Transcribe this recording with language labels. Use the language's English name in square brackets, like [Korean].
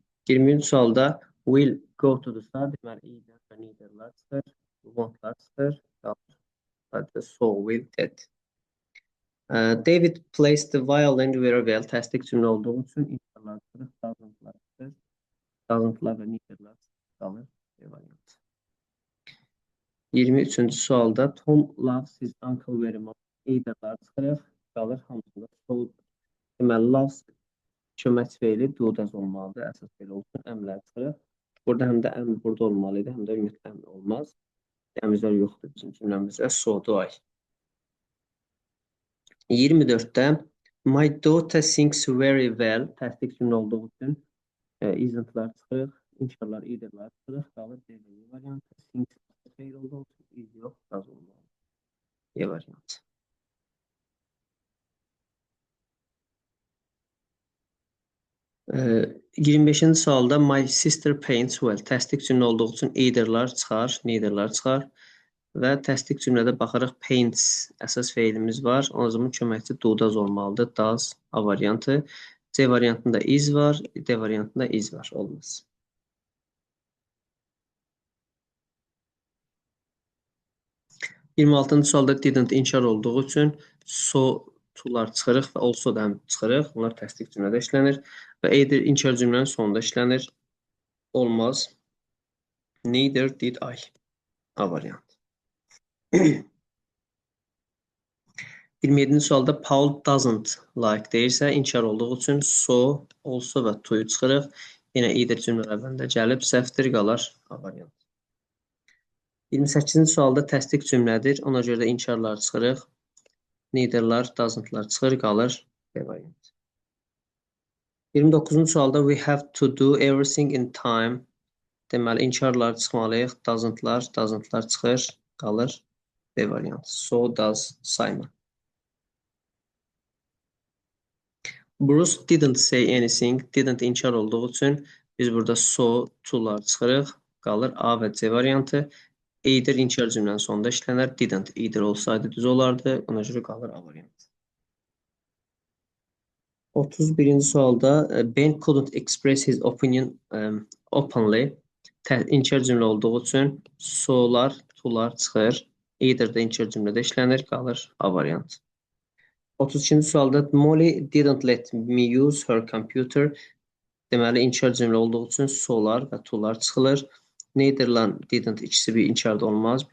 [Azerbaijani] 20-ci sualda [English] will go to the side. [Azerbaijani] Deməli, either və neither-lar çıxır. Won't-lar çıxır. Qalır. Sadəcə [English] so will did. David plays the violin very well. [Azerbaijani] Təsdiq cümlə olduğu üçün inkarlar çıxır. Doesn't-lar çıxır. Doesn't-lar və neither-lar qalır. B variantı. 23-cü sualda [English] Tom loves his uncle very much. [Azerbaijani] Either-lar çıxırıq. Qalır hamısında so. Deməli, loves kömək feili do does olmalıdır. Əsas feil olsun. Əmrlər çıxırıq. Burada həm də əmr burada olmalıydı, həm də ümumiyyətlə əmr olmaz. Əmrlər yoxdur bizim cümləmizdə. [English] So do I. [Azerbaijani] 24-də [English] My daughter sings very well. [Azerbaijani] Təsdiq cümlə olduğu üçün isn't-lar çıxırıq. İnkarlar, either-lar çıxırıq. Qalır D variantı. Sings feil olduğu üçün is yox, does olmalıdır. E variantı. 25-ci sualda [English] my sister paints well. [Azerbaijani] Təsdiq cümlə olduğu üçün either-lar çıxar, neither-lar çıxar və təsdiq cümlədə baxaraq paints əsas feilimiz var. O zaman köməkçi do does olmalıdır. Does A variantı. C variantında is var, D variantında is var. Olmaz. 26-cı sualda didn't inkar olduğu üçün so to-lar çıxırıq və also da çıxırıq. Bunlar təsdiq cümlədə işlənir və either inkar cümlənin sonunda işlənir. Olmaz. [English] Neither did I. [Azerbaijani] A variantı. 27-ci sualda [English] Paul doesn't like [Azerbaijani] deyirsə, inkar olduğu üçün so, also və to-yu çıxırıq. Yenə either cümlələrdən də gəlib, səhvdir, qalar A variantı. 28-ci sualda təsdiq cümlədir. Ona görə də inkarlar çıxırıq. Neither-lar, doesn't-lar çıxır, qalır B variantı. 29-cu sualda [English] we have to do everything in time. [Azerbaijani] Deməli, inkarlar çıxmalıyıq. Doesn't-lar çıxır, qalır B variantı. [English] So does Simon. Bruce didn't say anything. [Azerbaijani] Didn't inkar olduğu üçün biz burada so, to-lar çıxırıq, qalır A və C variantı. Either inkar cümlənin sonunda işlənər. Didn't either olsaydı düz olardı. Ona görə qalır A variantı. 31-ci sualda [English] Ben couldn't express his opinion openly. [Azerbaijani] İnkar cümlə olduğu üçün so-lar, to-lar çıxır. Either də inkar cümlədə işlənir. Qalır A variantı. 32-ci sualda [English] Molly didn't let me use her computer. [Azerbaijani] Deməli, inkar cümlə olduğu üçün so-lar və to-lar çıxılır. Neither-lar, didn't ikisi bir inkarda olmaz.